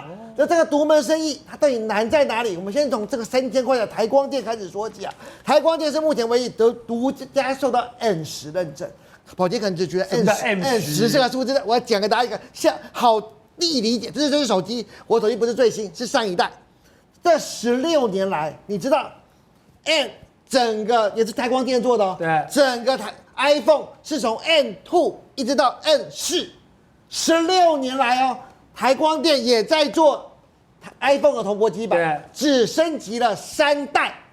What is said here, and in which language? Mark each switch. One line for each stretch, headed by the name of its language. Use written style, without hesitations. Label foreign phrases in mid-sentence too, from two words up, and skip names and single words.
Chinese: 那這個獨門生意它到底難在哪裡？我們先從這個3000塊的台光電開始說起啊。台光電是目前唯一獨家受到 M10 認證。寶傑可能只覺得 M10 這個數字，我要講給大家一個好易理解。這是手機，我手機不是最新，是上一代。這16年來，你知道 M 整個也是台光電做的哦。對，整個iPhone 是從 M2 一直到 M4，16年來哦，台光電也在做 iPhone 的铜箔基板，只升級了3代。